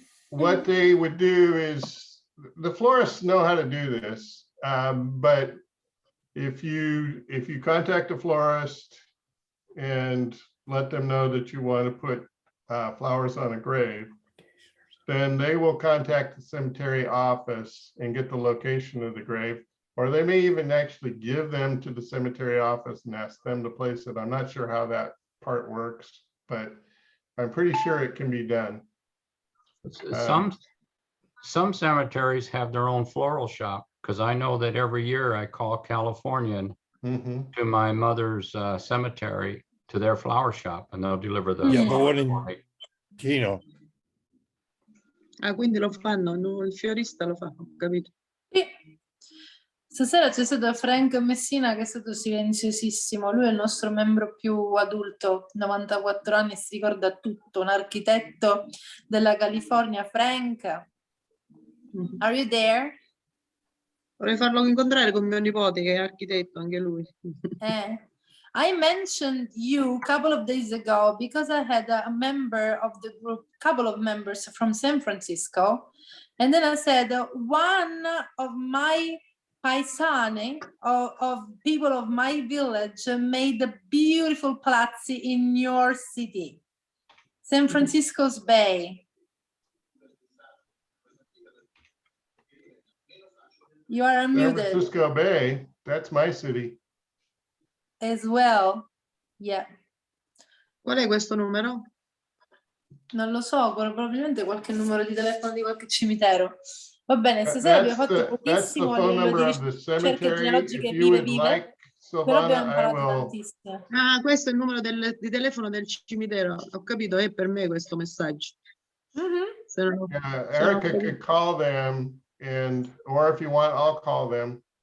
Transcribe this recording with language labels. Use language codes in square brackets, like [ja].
[en] What they would do is, the florists know how to do this, but if you contact a florist and let them know that you want to put flowers on a grave, then they will contact the cemetery office and get the location of the grave, or they may even actually give them to the cemetery office and ask them to place it. I'm not sure how that part works, but I'm pretty sure it can be done. Some cemeteries have their own floral shop, because I know that every year I call Californian to my mother's cemetery, to their flower shop, and they'll deliver the flowers for me. Gino. [it] Ah, quindi lo fanno, no, il fiorista lo fa, ho capito. Sì. Stasera c'è stato Frank Messina che è stato silenziosissimo. Lui è il nostro membro più adulto, 94 anni, si ricorda tutto, un architetto della California. [en] Frank, are you there? [it] Vorrei farlo incontrare con mio nipote che è architetto anche lui. [en] I mentioned you a couple of days ago because I had a member of the group, couple of members from San Francisco, and then I said one of my paesani, of people of my village, made a beautiful palazzi in your city, San Francisco's Bay. You are unmuted. San Francisco Bay, that's my city. As well, yeah. [it] Qual è questo numero? Non lo so, probabilmente qualche numero di telefono di qualche cimitero. Va bene, stasera abbiamo fatto pochissimo a livello di ricerche genealogiche vive, però abbiamo imparato tantissimo. Ah, questo è il numero di telefono del cimitero. Ho capito, è per me questo messaggio. [en] Erica could call them, or if you want, I'll call them.